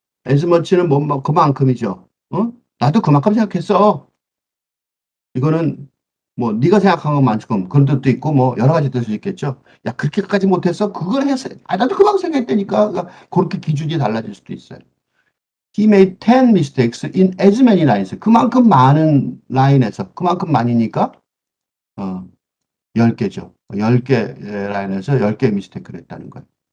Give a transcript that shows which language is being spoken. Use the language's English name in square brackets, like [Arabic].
[English] as much [Korean] 는 뭐 그만큼이죠. 나도 그만큼 생각했어. 이거는 뭐 네가 생각한 것만큼 그런 뜻도 있고 뭐 여러 가지 뜻이 있겠죠. 야 그렇게까지 못했어? 그걸 했어. 나도 그만큼 생각했다니까. 그러니까 그렇게 기준이 달라질 수도 있어요. [English] He made 10 mistakes in as many lines. [Korean] 그만큼 많은 라인에서 그만큼 많이니까 10개죠. 10개 라인에서 10개 미스테이크를 했다는 거예요.